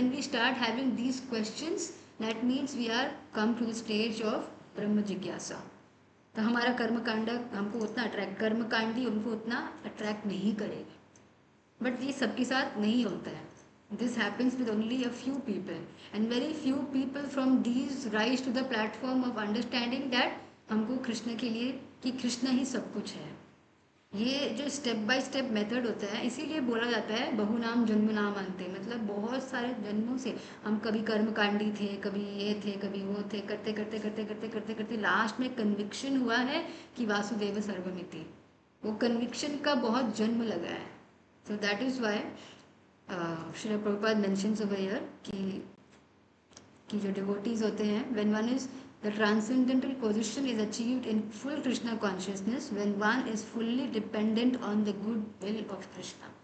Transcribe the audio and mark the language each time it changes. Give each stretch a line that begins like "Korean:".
English: When we start having these questions, that means we are come to the stage of ब्रह्म जिज्ञासा.
Hindi: तो हमारा कर्म कांडा हमको उतना अट्रैक्ट, कर्म कांडी हमको उतना अट्रैक्ट नहीं करेगा. बट ये सबके साथ नहीं होता है.
English: This happens with only a few people, and very few people from these rise to the platform of understanding that
Hindi: हमको कृष्ण के लिए, कि कृष्ण ही सब कुछ है. ये जो स्टेप बाय स्टेप मेथड होता है, इसीलिए बोला जाता है बहु नाम जन्म नाम अंते, मतलब बहुत सारे जन्मों से हम कभी कर्मकांडी थे, कभी ये थे, कभी वो थे, करते करते करते करते करते करते लास्ट में कन्विक्शन हुआ है कि वासुदेव सर्वमिति. वो कन्विक्शन का बहुत जन्म लगा है.
English: So that is why Shri Prabhupada mentions over here कि जो devotees होते हैं, when one is the transcendental position is achieved in full Krishna consciousness, when one is fully dependent on the good will of Krishna.